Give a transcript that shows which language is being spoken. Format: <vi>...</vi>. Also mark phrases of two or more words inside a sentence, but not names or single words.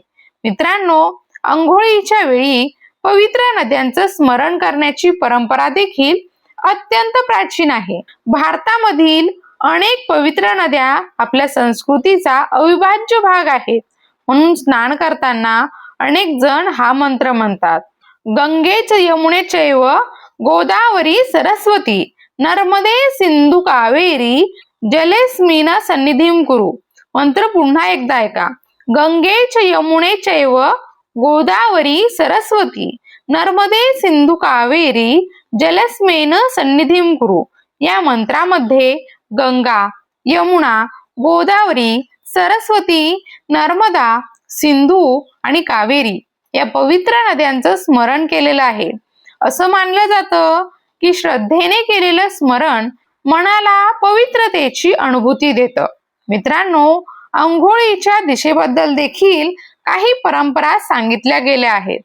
<mr>मित्रांनो, अंघोळीच्या वेळी पवित्र नद्यांचं स्मरण करण्याची परंपरा देखील अत्यंत प्राचीन आहे. भारतामधील अनेक पवित्र नद्या आपल्या संस्कृतीचा अविभाज्य भाग आहेत. म्हणून स्नान करताना अनेक जण हा मंत्र म्हणतात.</mr> <sa>गंगेच यमुनेचैव गोदावरी सरस्वती नर्मदे सिंधू कावेरी जलेस्मिन सन्निधिं कुरु.</sa> <mr>मंत्र पुन्हा एकदा ऐका.</mr> <sa>गंगेच यमुनेचैव गोदावरी सरस्वती नर्मदे सिंधू कावेरी जलस्मेन सन्निधिं कुरु.</sa> <mr>या मंत्रामध्ये गंगा, यमुना, गोदावरी, सरस्वती, नर्मदा, सिंधू आणि कावेरी या पवित्र नद्यांचं स्मरण केलेलं आहे. असं मानलं जातं की श्रद्धेने केलेलं स्मरण मनाला पवित्रतेची अनुभूती देतं. मित्रांनो, अंघोळीच्या दिशेबद्दल देखील काही परंपरा सांगितल्या गेल्या आहेत.</mr>